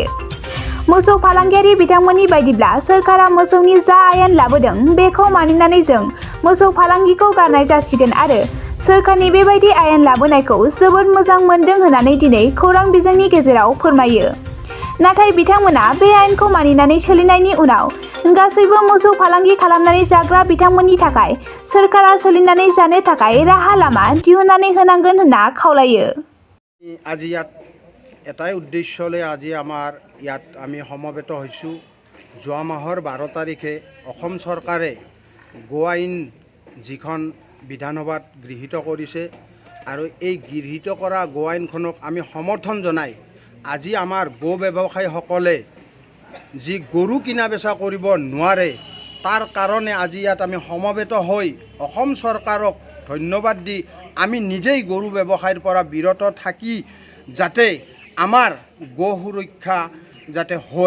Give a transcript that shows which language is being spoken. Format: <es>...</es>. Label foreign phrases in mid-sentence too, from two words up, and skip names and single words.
<brx>मोसौ फालांगियारि बिथांमोननि बायदिब्ला सोरखारा मोसौनि जा आयेन लाबोदों बेखौ मानिनानै जों मोसौ फालांगिखौ गारनाय जासिगोन आरो सोरखारनि बेबायदि आयेन लाबोनायखौ जोबोद मोजां मोनदों होननानै दिनै खौरां बिजोंनि गेजेराव फोरमायो। नाथाय बिथांमोना बे आयेनखौ मानिनानै सोलिनायनि उनाव गासैबो मोसौ फालांगि खालामनानै जाग्रा बिथांमोननि थाखाय सोरखारा सोलिनानै जानो थाखाय राहा लामा दिहुननानै होनांगोन होनना खावलायो।</brx> <as>আজি ইয়াত এটাই উদ্দেশ্য লৈ আজি আমাৰ ইয়াত আমি সমবেত হৈছোঁ। যোৱা মাহৰ 12 তাৰিখে অসম চৰকাৰে গো আইন যিখন বিধানসভাত গৃহীত কৰিছে আৰু এই গৃহীত কৰা গো আইনখনক আমি সমৰ্থন জনাই আজি আমাৰ গো ব্যৱসায়ীসকলে যি গৰু কিনা বেচা কৰিব নোৱাৰে তাৰ কাৰণে আজি ইয়াত আমি সমবেত হৈ অসম চৰকাৰক ধন্যবাদ দি আমি নিজেই গৰু ব্যৱসায়ৰ পৰা বিৰত থাকি যাতে আমাৰ গো সুৰক্ষা যাতে হয়।</as>